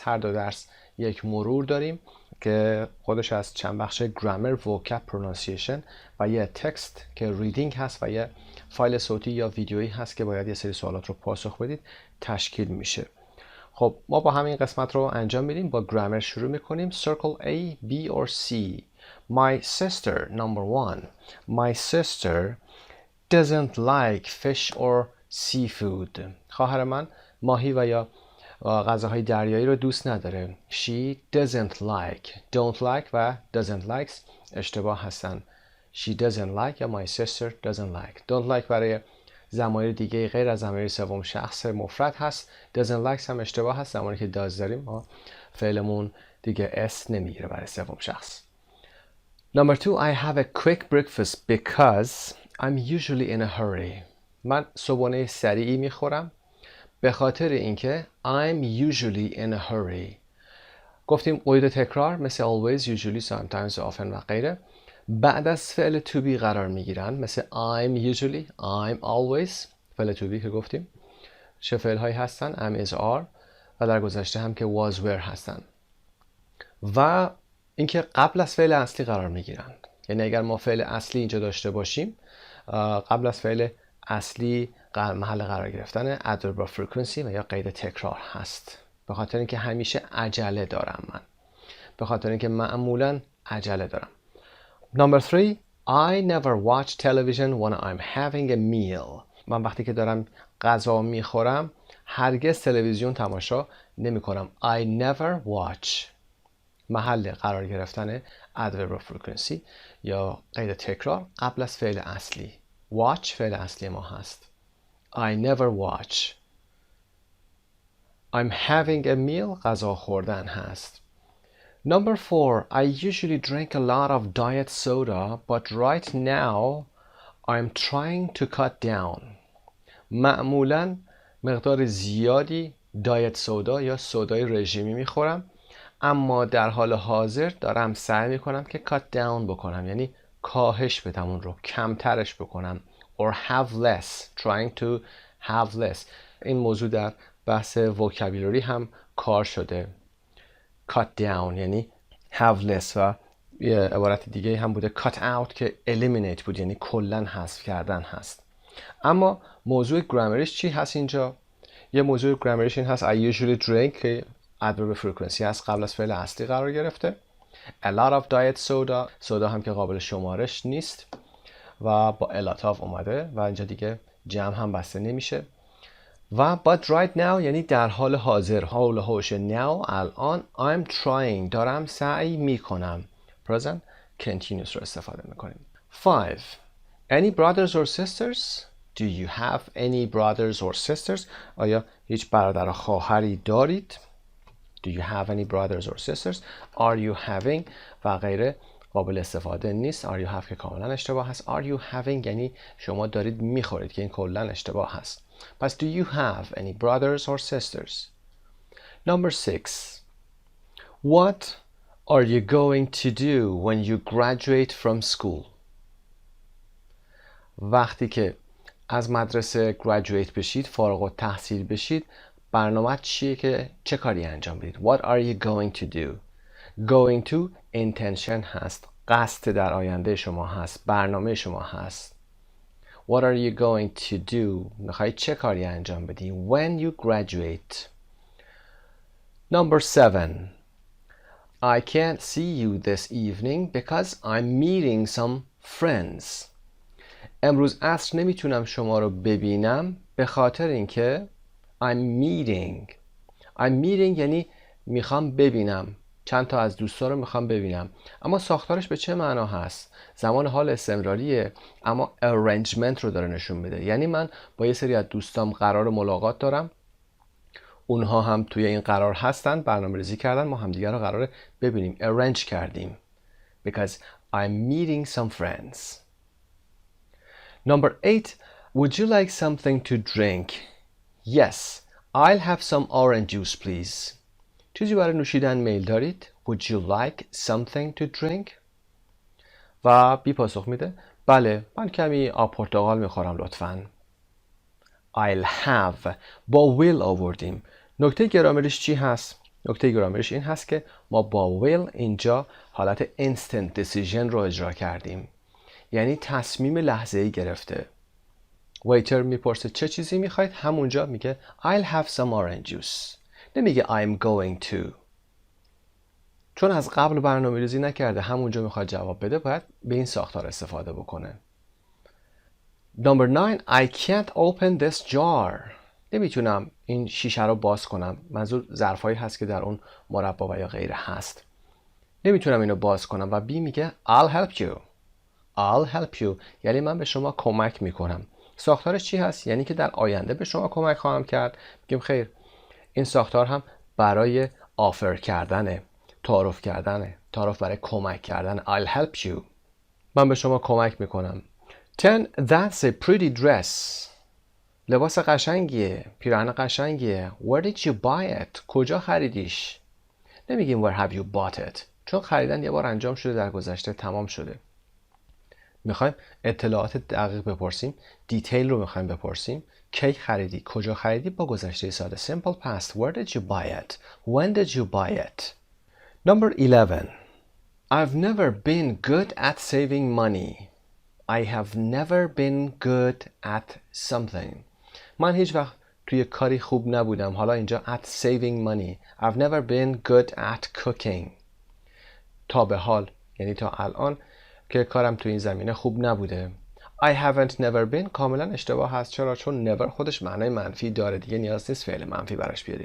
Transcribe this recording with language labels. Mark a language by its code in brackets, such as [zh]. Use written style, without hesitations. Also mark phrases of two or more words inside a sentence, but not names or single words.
[fa] هر دو درس یک مرور داریم که خودش از چند بخش گرامر، وکاب، پرونانسیشن و یه تکست که ریدینگ هست و یه فایل صوتی یا ویدیویی هست که باید یه سری سوالات رو پاسخ بدید تشکیل میشه. خب ما با همین قسمت رو انجام میدیم. با گرامر شروع میکنیم. [en] Circle A, B or C. My sister, number 1. My sister doesn't like fish or seafood. [fa] خواهر من ماهی و یا غذاهای دریایی رو دوست نداره. [en] She doesn't like. Don't like و doesn't like [fa] اشتباه هستن. [en] She doesn't like یا my sister doesn't like. [fa] Don't like برای ضمایر دیگه غیر از ضمایر سوم شخص مفرد هست. [en] Doesn't like [fa] هم اشتباه هست. زمانی که does داریم ما فعلمون دیگه s نمیگیره برای سوم شخص. [en] Number 2, I have a quick breakfast because I'm usually in a hurry. [fa] من صبحانه سریعی میخورم به خاطر اینکه [en] I'm usually in a hurry. [fa] گفتیم قید تکرار مثل [en] always, usually, sometimes, often [fa] و غیره بعد از فعل [en] to be [fa] قرار میگیرن، مثل [en] I'm usually, I'm always. [fa] فعل [en] to be [fa] که گفتیم چه فعل هایی هستن؟ [en] am, is, are [fa] و در گذشته هم که [en] was, were [fa] هستن و اینکه قبل از فعل اصلی قرار میگیرن. یعنی اگر ما فعل اصلی اینجا داشته باشیم قبل از فعل اصلی محل قرار گرفتن [en] adverb of frequency [fa] و یا قید تکرار هست. به خاطر اینکه همیشه عجله دارم من، به خاطر اینکه معمولا عجله دارم. [en] Number 3, I never watch television when I'm having a meal. [fa] من وقتی که دارم غذا میخورم هرگز تلویزیون تماشا نمی کنم. [en] I never watch [fa] محل قرار گرفتن [en] adverb of frequency [fa] یا قید تکرار قبل از فعل اصلی. watch فعل اصلی ما هست. [en] I never watch. I'm having a meal [fa] غذا خوردن هست. [en] Number 4, I usually drink a lot of diet soda, but right now I'm trying to cut down. [fa] معمولاً مقدار زیادی [en] diet soda [fa] یا سودای رژیمی میخورم، اما در حال حاضر دارم سعی میکنم که [en] cut down [fa] بکنم، یعنی کاهش بدم اون رو، کمترش بکنم. [en] or have less, trying to have less. [fa] این موضوع در بحث vocabulary هم کار شده. [en] cut down [fa] یعنی [en] have less [fa] و یه عبارت دیگه هم بوده [en] cut out [fa] که eliminate بود، یعنی کلن حذف کردن هست. اما موضوع گرامریش چی هست اینجا؟ یه موضوع گرامریش این هست [en] I usually drink [fa] که [en] adverb frequency [fa] هست قبل از فعل اصلی قرار گرفته. [en] a lot of diet soda، [fa] سودا هم که قابل شمارش نیست و با [en] a lot of [fa] اومده و اینجا دیگه جمع هم بسته نمیشه. و [en] but right now [fa] یعنی در حال حاضر، حال و حوش now الان. [en] I'm trying [fa] دارم سعی میکنم. [en] present continuous [fa] رو استفاده میکنیم. 5. [en] Any brothers or sisters? Do you have any brothers or sisters? [fa] آیا هیچ برادر و خواهری دارید؟ [en] Do you have any brothers or sisters? Are you having [fa] و غیره قابل استفاده نیست. [en] Are you have [fa] که کاملا اشتباه هست. [en] Are you having [fa] یعنی شما دارید میخورید که این کلا اشتباه هست. [en] پس do you have any brothers or sisters? Number 6. What are you going to do when you graduate from school? [fa] وقتی که از مدرسه graduate بشید، فارغ التحصیل بشید، برنامه چیه که چه کاری انجام بدید؟ [en] What are you going to do? Going to intention [fa] هست، قصد در آینده شما هست، برنامه شما هست. [en] What are you going to do? [fa] میخوایی چه کاری انجام بدی [en] when you graduate? Number 7. I can't see you this evening because I'm meeting some friends. [fa] امروز عصر نمیتونم شما رو ببینم به خاطر اینکه [en] I'm meeting [fa] یعنی میخوام ببینم، چند تا از دوستا رو میخوام ببینم. اما ساختارش به چه معنا هست؟ زمان حال استمراریه اما arrangement رو داره نشون میده. یعنی من با یه سری از دوستام قرار ملاقات دارم، اونها هم توی این قرار هستن، برنامه‌ریزی کردن، ما همدیگه رو قراره ببینیم، arrange کردیم. [en] Because I'm meeting some friends. Number 8. Would you like something to drink? Yes. I'll have some orange juice please. [fa] چیزی برای نوشیدن میل دارید؟ [en] Would you like something to drink? [fa] و بی پاسخ میده بله من کمی آب پرتقال میخورم لطفاً. [en] I'll have با will آوردیم. [fa] نکته گرامریش چی هست؟ نکته گرامریش این هست که ما با will اینجا حالت [en] instant decision [fa] رو اجرا کردیم. یعنی تصمیم لحظه‌ای گرفته. ویتر میپرسه چه چیزی میخواید؟ همونجا میگه [en] I'll have some orange juice. نمیگه I'm going to. [fa] چون از قبل برنامه‌ریزی نکرده همونجا میخواد جواب بده، باید به این ساختار استفاده بکنه. [en] Number 9. I can't open this jar. [fa] نمیتونم این شیشه رو باز کنم. منظور ظرفایی هست که در اون مربا و یا غیره هست. نمیتونم اینو باز کنم و بی میگه [en] I'll help you. I'll help you [fa] یعنی من به شما کمک میکنم. ساختارش چی هست؟ یعنی که در آینده به شما کمک خواهم کرد. میگیم خیر این ساختار هم برای آفر کردنه، تعارف کردنه، تعارف برای کمک کردن. [en] I'll help you. [fa] من به شما کمک میکنم. 10. [en] That's a pretty dress. [fa] لباس قشنگیه، پیراهن قشنگیه. [en] Where did you buy it? [fa] کجا خریدیش؟ نمیگیم [en] where have you bought it [fa] چون خریدن یه بار انجام شده، در گذشته تمام شده. میخوایم اطلاعات دقیق بپرسیم، دیتیل رو میخوایم بپرسیم. کی خریدی؟ کجا خریدی؟ با گذشته ساده [en] simple past. Where did you buy it? When did you buy it? Number 11. I've never been good at saving money. I have never been good at something. [fa] من هیچ وقت توی کاری خوب نبودم. حالا اینجا [en] at saving money. I've never been good at cooking. [fa] تا به حال یعنی تا الان که کارم توی این زمینه خوب نبوده. [en] I haven't never been [fa] کاملا اشتباه هست. چرا؟ چون never خودش معنای منفی داره، دیگه نیاز نیست فعل منفی براش بیارید.